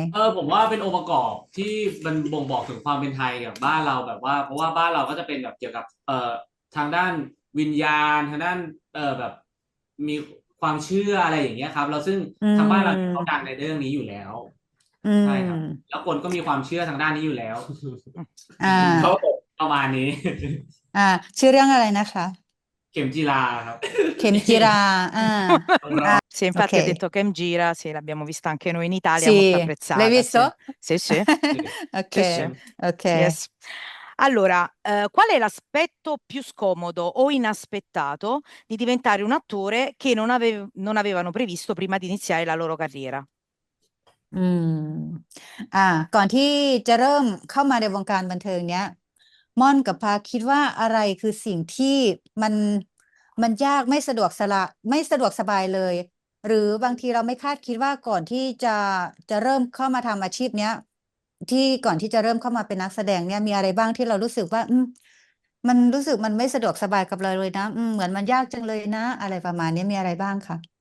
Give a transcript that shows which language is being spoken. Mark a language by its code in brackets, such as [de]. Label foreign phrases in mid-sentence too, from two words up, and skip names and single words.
[th] ผมว่าเป็นองค์ประกอบที่มันบ่งบอกถึงความเป็นไทยกับบ้านเราแบบว่า เพราะว่าบ้านเราก็จะเป็นแบบเกี่ยวกับทางด้านวิญญาณทางด้านแบบมีความเชื่ออะไรอย่างเงี้ยครับเราซึ่ง อื ทางบ้านเรา ม เขาดังในเรื่องนี้อยู่แล้ว อื ใช่ครับ ม แล้วคนก็มีความเชื่อทางด้านนี้อยู่แล้ว อ่า เขาบอก ประมาณนี้ ชื่อเรื่องอะไรนะคะ เข็มจีราครับ เข็มจีรา [it] Sì, infatti ha ok. detto Kem Gira, sì, l'abbiamo vista anche noi in Italia, Sì, molto l'hai apprezzata. visto? Sì, sì, Ok, sì, sì. ok. Yes. Allora, qual è l'aspetto più scomodo o inaspettato di diventare un attore che non avevano previsto prima di iniziare la loro carriera? [th] อืม ก่อนที่จะเริ่มเข้ามาในวงการบันเทิงเนี้ย ม่อนกับพาคิดว่าอะไรคือสิ่งที่มันยากไม่สะดวกสบายเลย หรือบางทีเราไม่คาดคิดว่าก่อนที่จะเริ่มเข้ามาทำอาชีพเนี้ย ที่ก่อนที่จะเริ่มเข้ามาเป็นนักแสดงเนี่ยมีอะไรบ้างที่เรารู้สึกว่า มันรู้สึกมันไม่สะดวกสบายกับเราเลยนะเหมือนมันยากจังเลยนะ อะไรประมาณนี้มีอะไรบ้างคะ